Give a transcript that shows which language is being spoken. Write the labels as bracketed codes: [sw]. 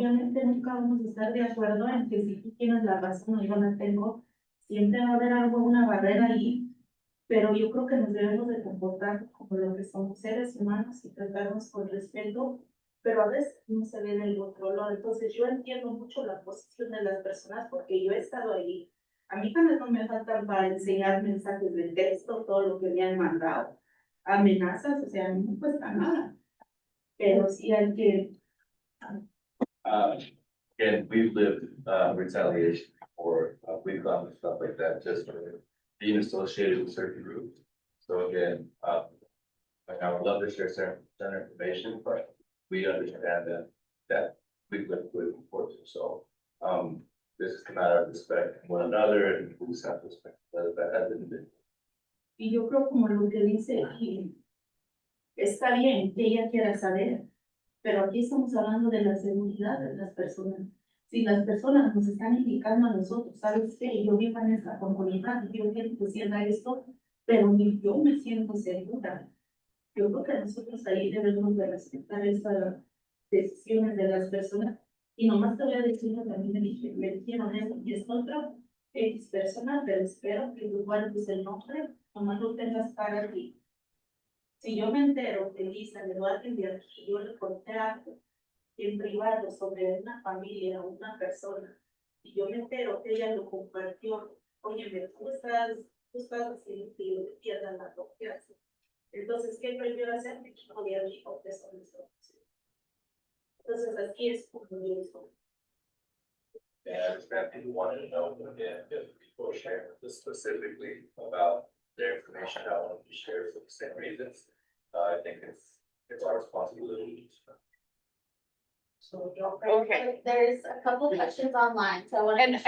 [es] Obviamente nunca vamos a estar de acuerdo en que si tú tienes la razón o yo la tengo, siempre va a haber algo, una barrera ahí, pero yo creo que nos debemos de comportar como lo que somos seres humanos y tratarnos con respeto, pero a veces no se ve del otro lado. Entonces yo entiendo mucho la posición de las personas porque yo he estado ahí. A mí también no me faltan para enseñar mensajes de texto, todo lo que me han mandado, amenazas, o sea, no cuesta nada, pero sí hay que. [en] Again, we've lived retaliation before. We've done stuff like that just for being associated with certain groups. So again, I would love to share certain information, but we understand that we've lived with before. So this is a matter of respect one another, and we just have to respect that individual. [es] Y yo creo como lo que dice aquí, está bien que ella quiera saber, pero aquí estamos hablando de la seguridad de las personas. Si las personas nos están indicando a nosotros, ¿sabes qué? Yo vivo en esta comunidad y yo quiero que sienta esto, pero ni yo me siento segura. Yo creo que nosotros ahí debemos de respetar esas decisiones de las personas Y nomás te voy a decir que también me dijeron eso, y es otra X persona, pero espero que tú guardes el nombre, nomás lo tengas para ti. Si yo me entero que Lisa le va a atender y yo le conté algo en privado sobre una familia o una persona, y yo me entero que ella lo compartió, oye, tú estás haciendo que yo te pierda la confianza. Entonces, ¿qué prefiero hacer? Me quito de mi confesión. Entonces, aquí es como yo digo. [en] And that people wanted to know, again, if people share this specifically about their information, how want to be shared for the same reasons. I think it's our responsibility. Okay. There's a couple questions online, so I want to.